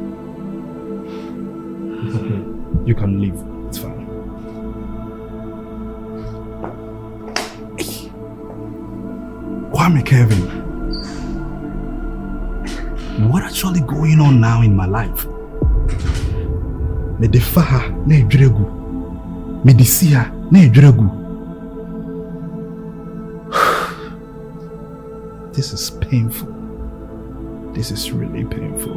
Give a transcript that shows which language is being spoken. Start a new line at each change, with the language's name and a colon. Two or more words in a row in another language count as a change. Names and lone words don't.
English: It's okay. You can leave. It's fine. Kwame Kevin. What actually going on now in my life?
Akan: Me defa na edweregu. Me disia na edweregu.
English: This is painful. This is really painful.